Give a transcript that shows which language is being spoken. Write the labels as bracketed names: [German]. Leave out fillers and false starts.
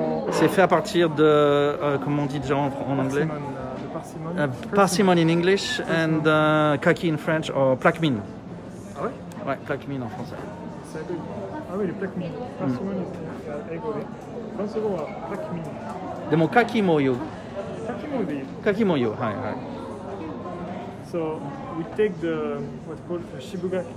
[French] C'est fait à partir de comment on dit déjà en anglais? [English] Parsimony in English and kaki in French or plaquemine. [French] Ah ouais? Ouais, plaquemine en français. Ah oui, le plaquemine. [Japanese] Parsimony, c'est英語で。フランス語はplaquemine。でも柿も言う。柿もいい。はいはい。 [English] So we take the what's called shibukaki.